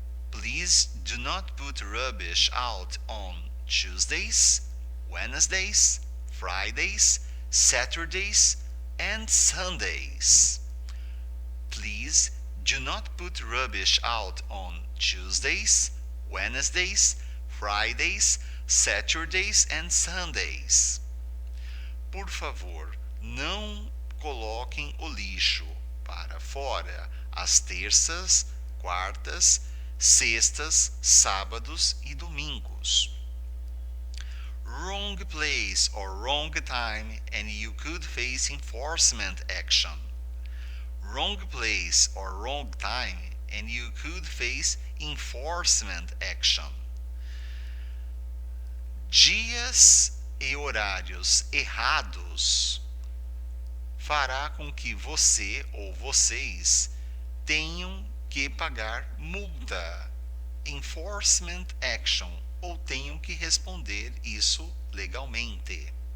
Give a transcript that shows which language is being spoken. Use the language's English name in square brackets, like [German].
[English] Please do not put rubbish out on Tuesdays, Wednesdays, Fridays, Saturdays, and Sundays. Please do not put rubbish out on Tuesdays, Wednesdays, Fridays, Saturdays, and Sundays. [Portuguese] Por favor, não coloquem o lixo para fora às terças, quartas, sextas, sábados e domingos. [English] Wrong place or wrong time and you could face enforcement action. Wrong place or wrong time and you could face enforcement action. [Portuguese] Dias e horários errados fará com que você ou vocês tenham que pagar multa, [English] enforcement action, [Portuguese] ou tenham que responder isso legalmente.